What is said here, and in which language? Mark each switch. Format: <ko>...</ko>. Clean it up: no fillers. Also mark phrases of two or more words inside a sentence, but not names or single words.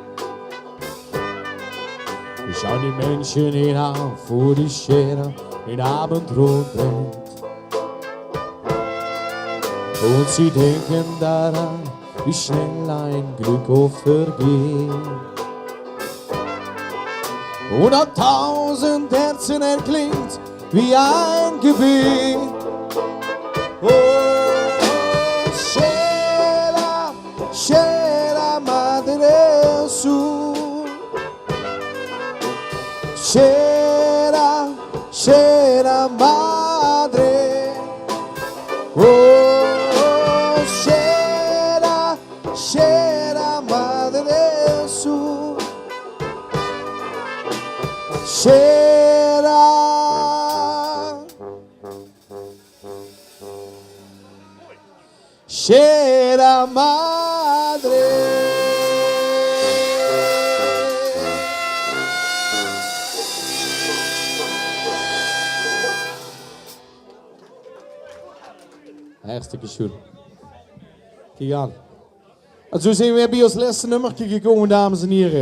<de>wir schauen die Menschen hinauf, wo die Schere in Abendrot brennt. Und sie denken daran, wie schnell ein Glück oft vergeht. Und an 1000 Herzen erklingt wie ein Gebet.</de> <es>Oh, Cheira, cheira, Madre del Sur. Cheira, cheira, Madre. Oh, cheira, cheira, Madre del Sur. Cheira. Cheira, Madre.</es> <nl>Hartstikke schön. Kijk aan. En zo zijn we bij ons laatste nummertje gekomen, dames en heren.</nl>